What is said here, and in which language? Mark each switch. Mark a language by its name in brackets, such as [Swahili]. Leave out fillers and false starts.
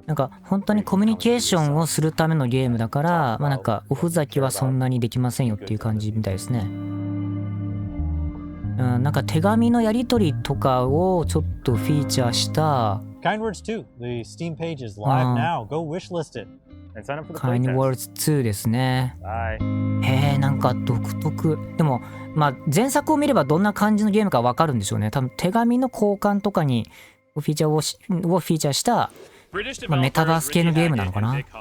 [Japanese] なんか本当にコミュニケーションをするためのゲームだから、なんかおふざけはそんなにできませんよっていう感じみたいですね。なんか手紙のやり取りとかをちょっとフィーチャーした。 [English] Kind Words 2. The Steam page is live now. Go wishlist it. [Japanese] Kind Words 2ですね。なんか独特。でも、前作を見ればどんな感じのゲームかわかるんでしょうね。多分手紙の交換とかにフィーチャーした、メタバース系のゲームなのかな。